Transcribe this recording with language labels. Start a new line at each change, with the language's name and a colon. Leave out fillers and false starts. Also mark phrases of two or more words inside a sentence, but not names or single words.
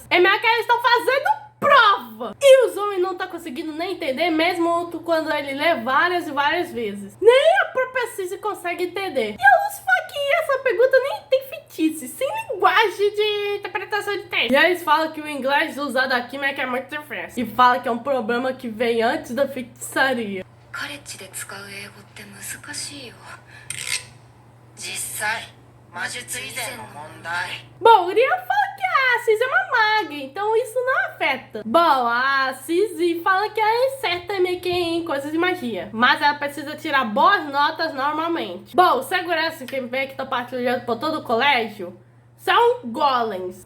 Portuguese: É meio que eles estão fazendo prova. E os homens não estão conseguindo nem entender, mesmo quando ele lê várias e várias vezes. Nem a própria Cici consegue entender. E a Luz fala que essa pergunta nem tem feitiço, sem linguagem de interpretação de texto. E aí eles falam que o inglês usado aqui meio que é muito diferente. E fala que é um problema que vem antes da feitiçaria.
Japanese: カレッジで使う英語って難しいよ。実際魔術以前の問題。
Portuguese: Bom, o Uriel fala que a Cici é uma maga, então isso não afeta. Bom, a Cici fala que ela é certa meio que em coisas de magia, mas ela precisa tirar boas notas normalmente. Bom, segurança que vem que tá partilhando por todo o colégio são golems.